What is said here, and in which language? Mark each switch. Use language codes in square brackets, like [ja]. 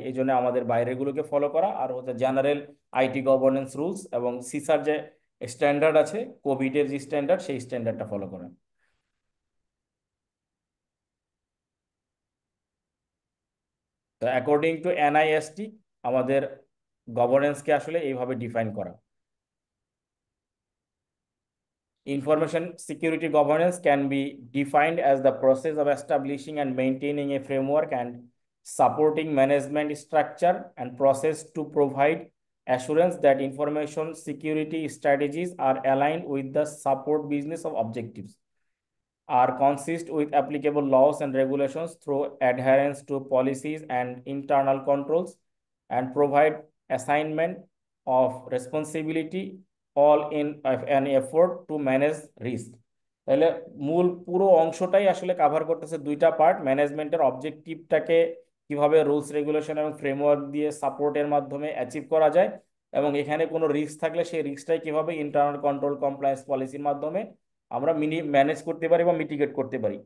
[bn] এই জন্য আমাদের বাইরেগুলোকে ফলো করা আর হচ্ছে জেনারেল আইটি গভর্নেন্স রুলস এবং সিসার যে স্ট্যান্ডার্ড আছে, কোভিডের যে স্ট্যান্ডার্ড, সেই স্ট্যান্ডার্ডটা ফলো করা। তো অ্যাকর্ডিং টু এনআইএসটি আমাদের গভর্নেন্সকে আসলে এইভাবে ডিফাইন করা। [en] Information security governance can be defined as the process of establishing and maintaining a framework and supporting management structure and process to provide assurance that information security strategies are aligned with the support business of objectives, are consist with applicable laws and regulations through adherence to policies and internal controls, and provide assignment of responsibility all in an effort to manage risk। [bn] তাহলে মূল পুরো অংশটাই আসলে cover করতেছে দুইটা part, ম্যানেজমেন্টের অবজেক্টিভটাকে কিভাবে rules regulation এবং framework দিয়ে সাপোর্টের মাধ্যমে অ্যাচিভ করা যায়, এবং এখানে কোনো রিস্ক থাকলে সেই রিস্কটাই কিভাবে ইন্টারনাল কন্ট্রোল কমপ্লায়েন্স পলিসির মাধ্যমে আমরা ম্যানেজ করতে পারি বা মিটিগেট করতে পারি।